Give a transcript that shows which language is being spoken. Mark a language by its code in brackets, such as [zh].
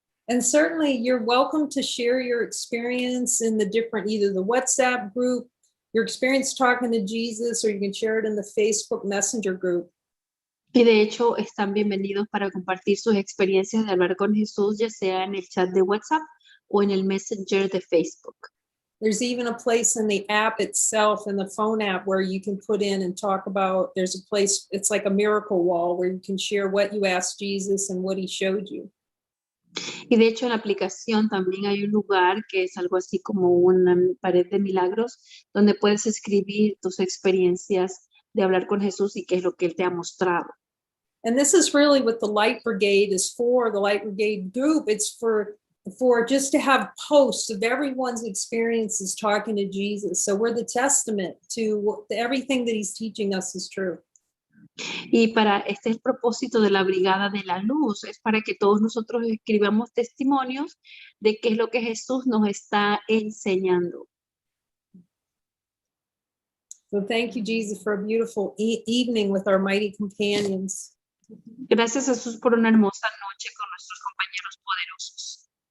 [en] And certainly you're welcome to share your experience in the different, either the WhatsApp group, your experience talking to Jesus, or you can share it in the Facebook Messenger group. [es] Y de hecho están bienvenidos para compartir sus experiencias de hablar con Jesús, ya sea en el chat de WhatsApp o en el Messenger de Facebook. [en] There's even a place in the app itself, in the phone app, where you can put in and talk about, there's a place, it's like a miracle wall where you can share what you asked Jesus and what he showed you. [es] Y de hecho en la aplicación también hay un lugar que es algo así como una pared de milagros, donde puedes escribir tus experiencias de hablar con Jesús y qué es lo que Él te ha mostrado. [en] And this is really what the Light Brigade is for, the Light Brigade group. It's for just to have posts of everyone's experiences talking to Jesus. So we're the testament to everything that he's teaching us is true. [es] Y este es el propósito de la Brigada de la Luz, es para que todos nosotros escribamos testimonios de qué es lo que Jesús nos está enseñando. [en] So thank you, Jesus, for a beautiful evening with our mighty companions. [es] Gracias, Jesús, por una hermosa noche con nuestros compañeros poderosos.